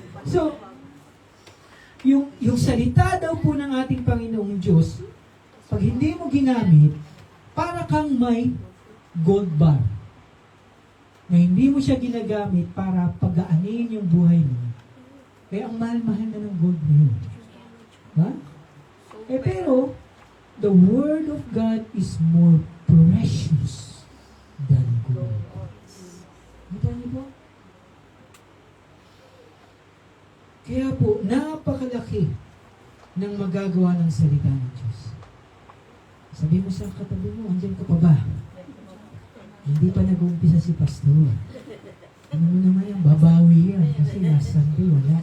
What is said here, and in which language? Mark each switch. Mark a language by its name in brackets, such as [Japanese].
[Filipino] So, yung salita daw po ng ating Panginoong Diyos, pag hindi mo ginamit, para kang may gold bar. Na hindi mo siya ginagamit para pagaanin yung buhay mo. Kaya ang mahal-mahal na ng gold na yun. Ha? [English] Pero, the Word of God is more precious than gold. [Filipino] Kita niyo po? Kaya po, napakalaki ng magagawa ng salita ng Diyos. Sabi mo sa katabi mo, andyan ka pa ba? Hindi pa nag-uumpisa si pastor. Ano mo naman yan, babawi yan. Kasi [English] last Sunday, [Filipino] wala.